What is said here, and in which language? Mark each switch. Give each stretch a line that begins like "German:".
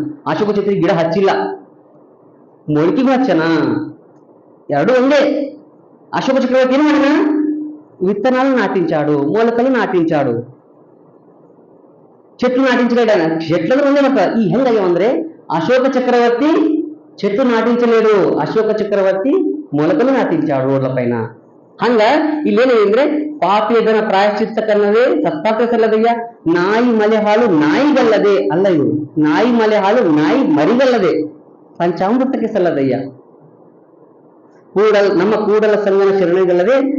Kannada: ಅಶೋಕ ಚಕ್ರ ಗಿಡ ಹಚ್ಚಿಲ್ಲ, ಮೊಳಕಿಗೂ ಹಚ್ಚನ, ಎರಡು ಒಂದೇ. ಅಶೋಕ ಚಕ್ರವರ್ತಿ ಏನು ಮಾಡಿದ?
Telugu: విత్తనాలు నాటించాడు, మూలకలు నాటించాడు, చెట్లు నాటించలేడు. చెట్లను ఉండే మాట ఈ
Kannada: ಹೆಂಗಾಗ್ಯಾವ ಅಂದ್ರೆ,
Telugu: అశోక చక్రవర్తి చెట్లు నాటించలేడు, అశోక చక్రవర్తి మూలకలు నాటించాడు రోడ్ల పైన.
Kannada: ಹಂಗ ಇಲ್ಲೇನೇಂದ್ರೆ, ಪಾಪಿಯದನ ಪ್ರಾಯಶ್ಚಿತ್ತಕ್ಕಲ್ಲದೆ ಸತ್ಪಾತ್ರ ಸಲ್ಲದಯ್ಯ, ನಾಯಿ ಮಲೆ ಹಾಲು ನಾಯಿಗಲ್ಲದೆ ಅಲ್ಲ, ಇದು ನಾಯಿ ಮಲೆ ಹಾಲು ನಾಯಿ ಮರಿಗಲ್ಲದೆ ಪಂಚಾಮೃತಕ್ಕೆ ಸಲ್ಲದಯ್ಯ, ನಮ್ಮ ಕೂಡಲ ಸಂಗನ ಶರಣಗಲ್ಲದೆ